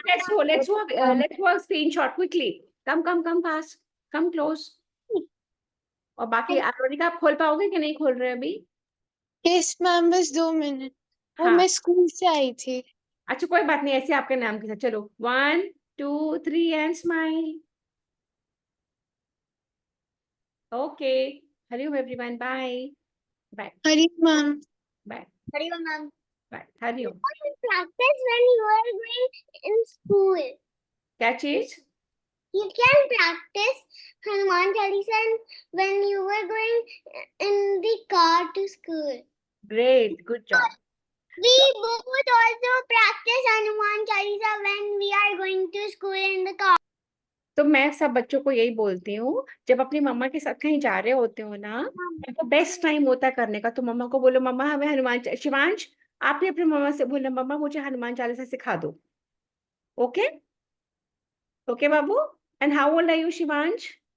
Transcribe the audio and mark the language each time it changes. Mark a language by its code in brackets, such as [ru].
[en] Let's do a screenshot quickly. Come fast, come close. [hi] और बाकी लर्निका आप खोल पाओगे कि नहीं खोल रहे अभी? यस मैम, बस 2 मिनट, वो हाँ मैं स्कूल से आई थी। अच्छा कोई बात नहीं, ऐसे आपके नाम के साथ। चलो 1 2 3 [en] And smile. Okay, Hari Om everyone, bye bye [hi] Hariom ma'am. [en] bye [hi] Hariom ma'am. [en] Bye. Hari Om. Practice when you are going in school. [hi] क्या चीज? [en] You can practice Hanuman Chalisa when you were going in the car to school. Great, good job. We both also practice Hanuman Chalisa when we are going to school in the car. [hi] तो मैं सब बच्चों को यही बोलती हूँ, जब अपनी मम्मा के साथ कहीं जा रहे होते हो ना, तो बेस्ट टाइम होता है करने का। तो मम्मा को बोलो, मम्मा हमें शिवांश आपने अपनी मम्मा से बोला, मम्मा मुझे हनुमान चालीसा सिखा दो। [en] Okay okay बाबू। And how old are you Shivansh?